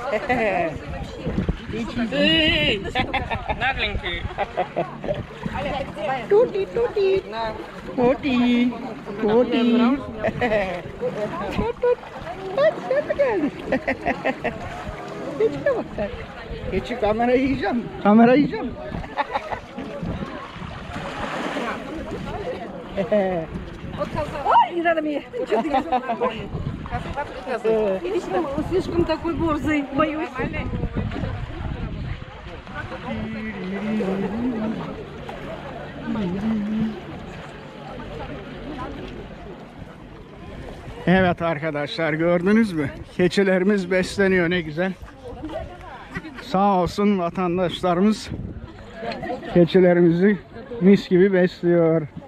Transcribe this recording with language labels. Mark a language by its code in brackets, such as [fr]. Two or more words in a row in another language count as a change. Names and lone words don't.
[tr] Hey, naglingki. Tuti, tuti. Tuti, tuti. Keçiye bak sen. Keçi kamerayı yiyeceğim. Kamerayı yiyeceğim. [ru] Ой, не надо мне. Он слишком такой борзый, боюсь. [tr] Evet arkadaşlar gördünüz mü? Keçilerimiz besleniyor, ne güzel. Sağ olsun vatandaşlarımız keçilerimizi mis gibi besliyor.